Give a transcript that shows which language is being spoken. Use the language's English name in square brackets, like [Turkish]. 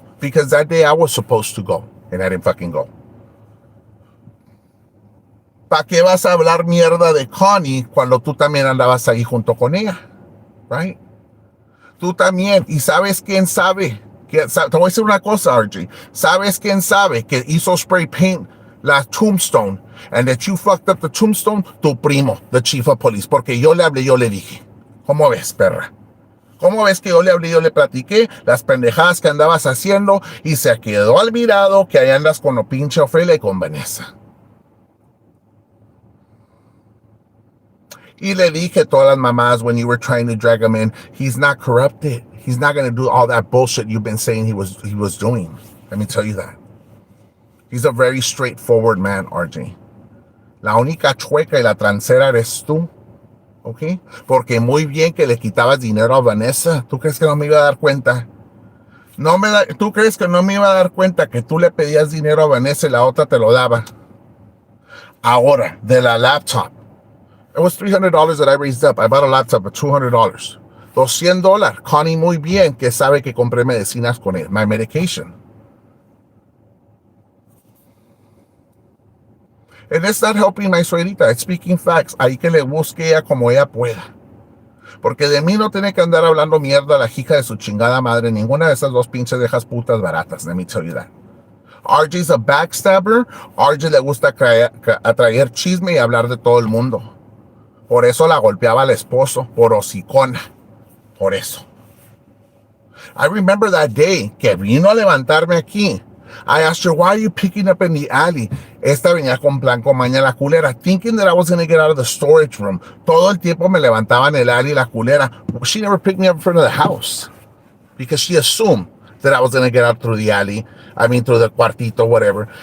[English] Because that day I was supposed to go. And I didn't fucking go. [Spanish] ¿Para qué vas a hablar mierda de Connie cuando tú también andabas ahí junto con ella? [English] Right? [Spanish] Tú también. ¿Y sabes quién sabe? Te voy a decir una cosa, RJ. ¿Sabes quién sabe que hizo [English] spray paint la tombstone and that you fucked up the tombstone? [Spanish] Tu primo, [English] the chief of police. [Spanish] Porque yo le hablé, yo le dije. ¿Cómo ves, perra? ¿Cómo ves que yo le hablé, yo le platiqué las pendejadas que andabas haciendo y se quedó al mirado que ahí andas con lo pinche Ofelia y con Vanessa? Y le dije todas las mamás [English] when you were trying to drag him in, he's not corrupted. He's not going to do all that bullshit you've been saying he was doing. Let me tell you that. He's a very straightforward man, RJ. [Spanish] La única chueca y la transera eres tú. ¿Ok? Porque muy bien que le quitabas dinero a Vanessa. ¿Tú crees que no me iba a dar cuenta? ¿Tú crees que no me iba a dar cuenta que tú le pedías dinero a Vanessa y la otra te lo daba? Ahora, de la laptop. [English] It was $300 that I raised up. I bought a laptop for $200. $200. [Spanish] Connie muy bien que sabe que compré medicinas con él. [English] My medication. And it's not helping my suegrita, it's speaking facts. [Spanish] Ahí que le busque ella como ella pueda. Porque de mí no tiene que andar hablando mierda la hija de su chingada madre, ninguna de esas dos pinches viejas putas baratas, [English] let me tell you that. RJ's a backstabber. [Spanish] RJ le gusta atraer chisme y hablar de todo el mundo. Por eso la golpeaba al esposo, por hocicona. Por eso. [English] I remember that day [Spanish] que vino a levantarme aquí. [English] I asked her, why are you picking up in the alley? [Spanish] Esta venía con blanco maña la culera, [English] thinking that I was going to get out of the storage room. [Spanish] Todo el tiempo me levantaba en el alley la culera. [English] She never picked me up in front of the house because she assumed that I was going to get out through the alley. I mean, through the cuartito, whatever.